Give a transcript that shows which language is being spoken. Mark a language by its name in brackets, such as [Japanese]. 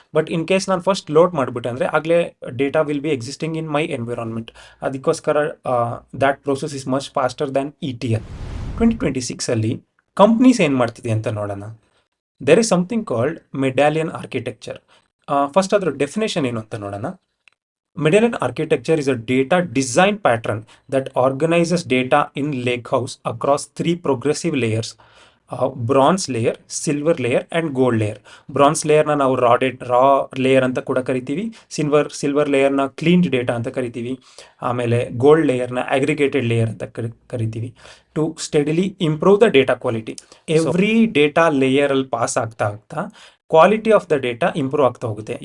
[English] but in case [Kannada] ನಾನು first load ಮಾಡಿಬಿಟ್ಟೆ ಅಂದರೆ ಆಗಲೇ [English] Data will be existing in my environment. [Kannada] ಅದಕ್ಕೋಸ್ಕರ [English] That process is much faster than ETL. [Kannada] 2026ಅಲ್ಲಿ companies ಏನು ಮಾಡ್ತಿದೆ ಅಂತ ನೋಡೋಣ. [English] There is something called medallion architecture. [Kannada] First ಅದರ ಡೆಫಿನೇಷನ್ ಏನು ಅಂತ ನೋಡೋಣ. [English] Medallion architecture is a data design pattern that organizes data in lakehouse across 3 progressive layers: bronze layer, silver layer and gold layer. [Kannada] Bronze ಲೇಯರ್ನ ನಾವು ರಾ layer ಅಂತ ಕೂಡ ಕರಿತೀವಿ. Silver ಲೇಯರ್ನ cleaned data ಅಂತ ಕರಿತೀವಿ. ಆಮೇಲೆ ಗೋಲ್ಡ್ ಲೇಯರ್ನ ಅಗ್ರಿಗೇಟೆಡ್ ಲೇಯರ್ ಅಂತ ಕರಿತೀವಿ. [English] To steadily improve the data quality. [Kannada] Every data ಲೇಯರಲ್ಲಿ pass ಆಗ್ತಾ quality of the data improve ಆಗ್ತಾ ಹೋಗುತ್ತೆ.